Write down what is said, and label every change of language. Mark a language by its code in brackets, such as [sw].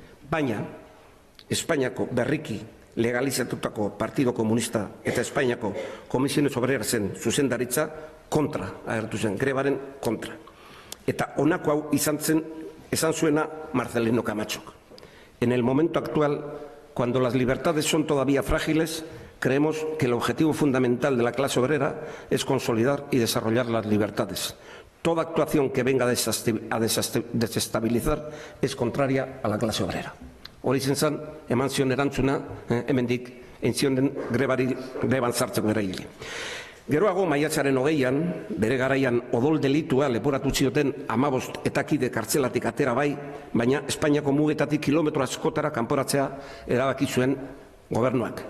[eu] Baina Espainiako berriki legalizatutako Partido Komunista eta Espainiako Komisiones Obrerasen zuzendaritza kontra agertu zen, grebaren kontra. Eta honako hau esan zuena Marcelino Camachok. [es] En el momento actual, cuando las libertades son todavía frágiles, creemos que el objetivo fundamental de la clase obrera es consolidar y desarrollar las libertades. Toda actuación que venga a desestabilizar es contraria a la clase obrera. [eu] Hori zen, eman zion erantzuna, hemendik, entzionen greban sartzeko eraile. Geroago, maiatzaren 20an, bere garaian odol delitua leporatu zioten 15 etakide kartzelatik atera bai, baina Espainiako mugetatik kilometro askotara kanporatzea erabaki zuen gobernuak.